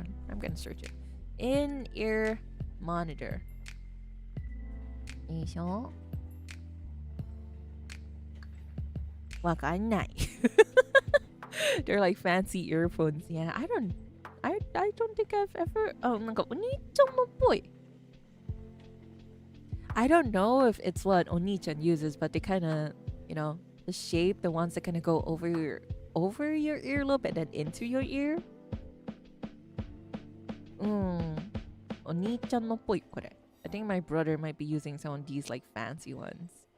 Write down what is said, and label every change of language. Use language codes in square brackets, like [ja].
[en] I'm gonna search it. In-ear monitor. [ja] わかんない。 [en] They're like fancy earphones. Yeah, I don't think I've ever. [ja] Oh, なんかお兄ちゃんのっぽい。 [en] I don't know if it's what Oni-chan uses, but they kind of, you know, the shape, the ones that kind of go over your earlobe and then into your ear. [ja] Oni-chan no poi kore. [en] I think my brother might be using some of these like fancy ones.